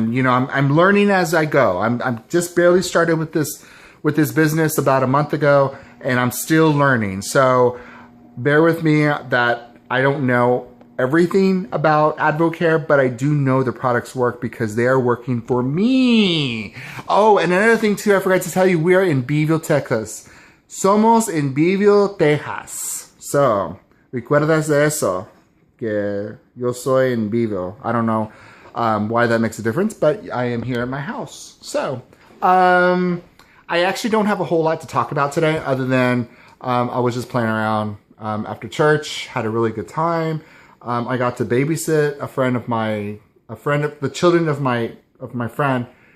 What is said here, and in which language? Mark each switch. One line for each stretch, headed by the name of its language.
English: And you know, I'm learning as I go. I'm just barely started with this business about a month ago, and I'm still learning. So bear with me that I don't know everything about AdvoCare, but I do know the products work because they are working for me. Oh, and another thing too, I forgot to tell you, we are in Beeville, Texas.
Spanish: Somos en Beeville, Texas. So, recuerdas de eso, que yo soy en Beeville.
English: I don't know why that makes a difference, but I am here at my house. So, I actually don't have a whole lot to talk about today other than I was just playing around after church, had a really good time. I got to babysit a friend of the children of my friend.